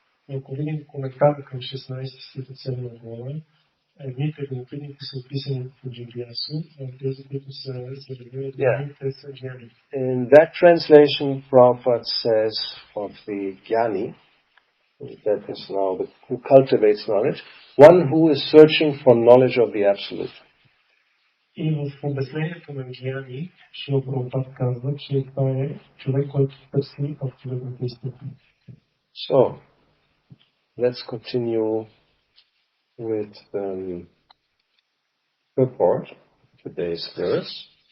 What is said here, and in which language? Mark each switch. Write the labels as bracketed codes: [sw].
[bg] Ако видим коментар към 16 стих от 7 глава, едните любопитните са описани по Джигясу, а тези, които са развиват знания, те са Джняни. [en] In that translation, Prabhupada says of the Jnani, that is now the who cultivates knowledge, one who is searching for knowledge of the Absolute. [bg] И в обяснението на Джняни, Шрила Прабхупад казва, че това е човек, който търси абсолютната истина. [en] So, let's continue with purport, today's verse.